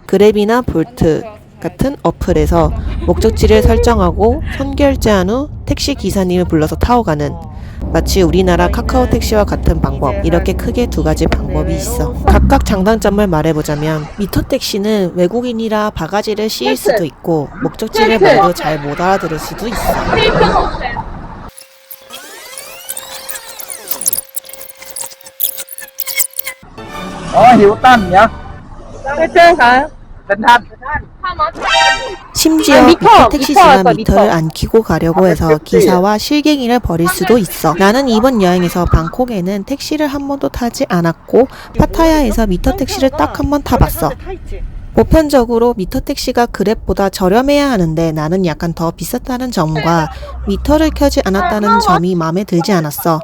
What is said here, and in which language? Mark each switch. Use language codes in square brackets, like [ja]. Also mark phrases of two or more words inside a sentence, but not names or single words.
[ko] 그랩이나 볼트 같은 어플에서 목적지를 설정하고 선결제한 후 택시 기사님을 불러서 타고 가는, 마치 우리나라 카카오 택시와 같은 방법. 이렇게 크게 두 가지 방법이 있어. 각각 장단점을 말해보자면, 미터 택시는 외국인이라 바가지를 씌일 수도 있고 목적지를 말해도 잘 못 알아들을 수도 있어. [vi] hiểu tên nhỉ? Tên hả? Tên Thanh. [ko] 심지어 미터 택시지만 미터를 안 켜고 가려고 해서 기사와 실갱이를 벌일 수도 있어. 나는 이번 여행에서 방콕에는 택시를 한 번도 타지 않았고 파타야에서 미터 택시를 딱 한 번 타봤어. 보편적으로 미터 택시가 그랩보다 저렴해야 하는데 나는 약간 더 비쌌다는 점과 미터를 켜지 않았다는 점이 마음에 들지 않았어.